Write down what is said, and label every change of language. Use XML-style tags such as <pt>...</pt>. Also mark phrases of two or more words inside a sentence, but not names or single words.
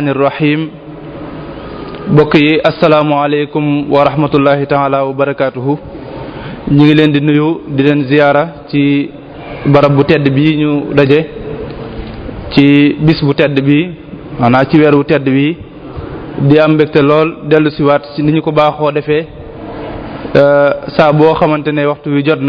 <ar>الرحيم بقي السلام عليكم ورحمة الله تعالى وبركاته</ar> <wo>ñi ngi leen di nuyu di leen ziyaara ci barab bu tedd bi ñu daje ci bis bu tedd bi maanaam ci weer bu tedd bi di am mbégte lool dellu siwaat ci ni ñu ko baaxoo defee saa boo xamante ne waxtu wi jot</wo>